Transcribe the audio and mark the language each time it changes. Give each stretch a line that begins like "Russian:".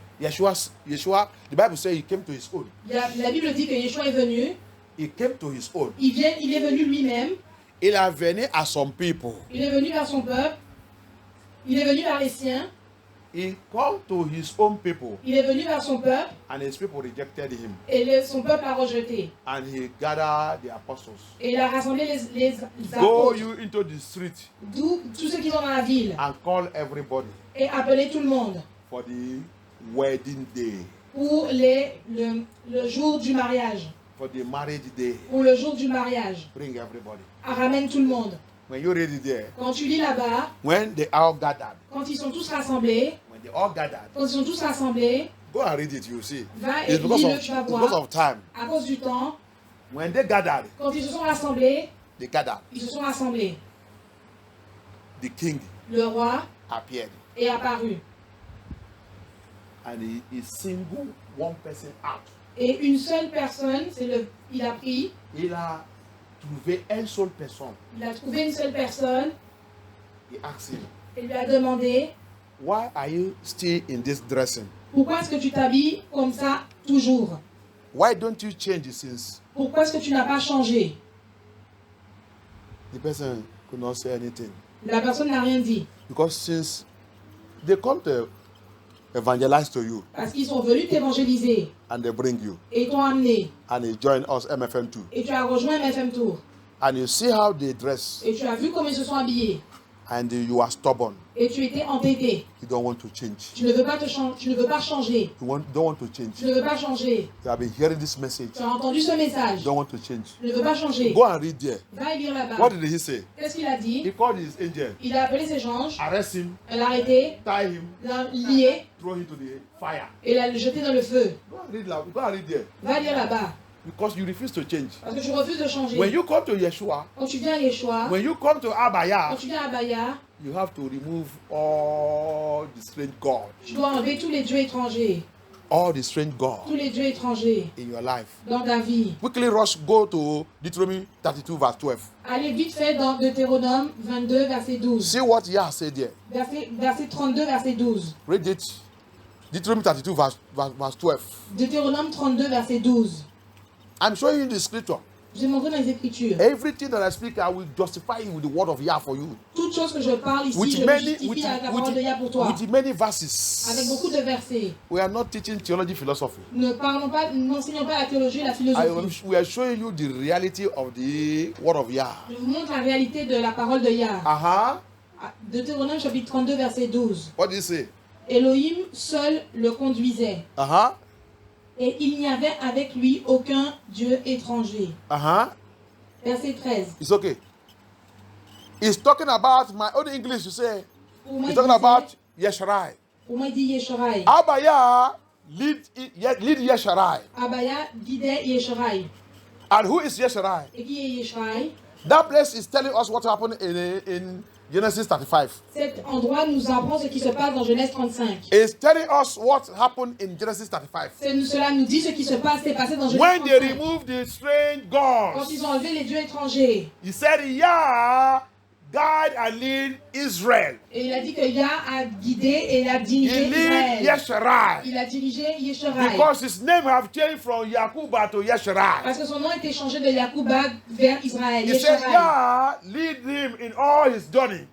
English: Yeshua, the Bible says he came to his own.
French: La Bible dit que Yeshua est venu.
English: He came to his own.
French: Il est venu lui-même. Il est venu à son
English: people.
French: Il est venu vers son peuple. Il est venu vers les siens.
English: He came to his own people.
French: Il est venu vers son peuple.
English: And his people rejected him.
French: Et son peuple l'a rejeté.
English: And he gathered the apostles.
French: Et il a rassemblé les apôtres.
English: Go you into the street.
French: D'où tous ceux qui sont dans la ville.
English: And call everybody.
French: Et appelez tout le monde.
English: For the wedding day.
French: Pour le jour du mariage.
English: For the marriage day.
French: Pour le jour du mariage.
English: Bring everybody.
French: Ramène tout le monde.
English: When you read it there.
French: Quand tu lis là-bas.
English: When they all gathered.
French: Quand ils sont tous rassemblés.
English: When they all gathered.
French: Quand ils sont tous rassemblés.
English: Go and read it, you see.
French: Va et lis-le, tu vas voir.
English: Because of time.
French: À cause du temps.
English: When they gathered.
French: Quand ils se sont rassemblés.
English: They gathered.
French: Ils se sont rassemblés.
English: The king.
French: Le roi.
English: Appeared.
French: Est apparu.
English: And he singled one person out.
French: Et une seule personne, il a pris. Il a trouvé une seule personne. Il a trouvé une seule personne.
English: He asked him.
French: Il lui a demandé.
English: Why are you still in this dressing?
French: Pourquoi est-ce que tu t'habilles comme ça toujours?
English: Why don't you change since?
French: Pourquoi est-ce que tu n'as pas changé?
English: The person could not say anything.
French: La personne n'a rien dit.
English: Because since they come to evangelize to you.
French: Parce qu'ils sont venus t'évangéliser.
English: And they bring you.
French: Et ils t'ont amené.
English: And they join us MFM2.
French: Et tu as rejoint MFM Tour.
English: And you see how they dress.
French: Et tu as vu comment ils se sont habillés.
English: And you are stubborn.
French: Et tu étais entêté.
English: You don't want to change.
French: Tu ne veux pas changer.
English: You don't want to change.
French: Tu ne veux pas changer.
English: You have been hearing this message.
French: Tu as entendu ce message.
English: You don't want to change.
French: Tu ne veux pas changer.
English: Go and read there.
French: Va lire là-bas.
English: What did he say?
French: Qu'est-ce qu'il a dit?
English: He called his angel.
French: Il a appelé ses anges.
English: Arrest him.
French: L'a arrêté.
English: Tie him.
French: L'a lié.
English: Throw him to the fire.
French: Et l'a jeté dans le feu.
English: Go and read there.
French: Va lire là-bas.
English: Because you refuse to change.
French: Parce que tu refuses de changer.
English: When you come to Yeshua,
French: Quand tu viens à Yeshua,
English: when you come to Abaya,
French: quand tu viens à Abaya,
English: you have to remove all the strange gods.
French: Tu dois enlever tous les dieux étrangers.
English: All the strange gods.
French: Tous les dieux étrangers.
English: In your life.
French: Dans ta vie.
English: Quickly rush, go to Deuteronomy 32 verse 12.
French: Allez vite fait dans Deutéronome 22 verset 12.
English: See what Yah said there.
French: Verset 32 verset 12.
English: Read it. Deuteronomy 32 verse 12.
French: Deutéronome 32 verset 12.
English: I'm showing you the scripture.
French: Je vais montrer dans les Écritures.
English: Everything that I speak, I will justify it with the word of Yah for you.
French: Toute chose que je parle ici, je le justifie avec la parole de Yah pour toi.
English: With many verses.
French: Avec beaucoup de versets.
English: We are not teaching theology, philosophy.
French: N'enseignons pas la théologie et la philosophie.
English: We are showing you the reality of the word of Yah.
French: Je vous montre la réalité de la parole de Yah. Deutéronome chapitre 32 verset 12.
English: What do you say?
French: Elohim seul le conduisait. Et il n'y avait avec lui aucun dieu étranger. Verset 13.
English: It's okay. He's talking about my own English, you say. He's talking about Yesharai.
French: Pour moi, il dit Yesharai.
English: Abaya lead Yesharai.
French: Abaya guidait Yesharai.
English: And who is Yesharai?
French: Et qui est Yesharai?
English: That place is telling us what happened in Genesis 35.
French: Cet endroit nous apprend ce qui se passe dans Genèse 35.
English: It's telling us what happened in Genesis 35.
French: Cela nous dit ce qui s'est passé dans Genèse 35.
English: When they removed the strange gods.
French: Quand ils ont enlevé les dieux étrangers.
English: He said, Yah guide and lead Israel.
French: Et il a dit que Yah a guidé et a dirigé Israël.
English: Yesharai.
French: Il a dirigé Yesharai.
English: Because his name have changed from Yakuba to Yesharai.
French: Parce que son nom a été changé de Yakuba vers Israël.
English: He said, Yah lead him in all his journey.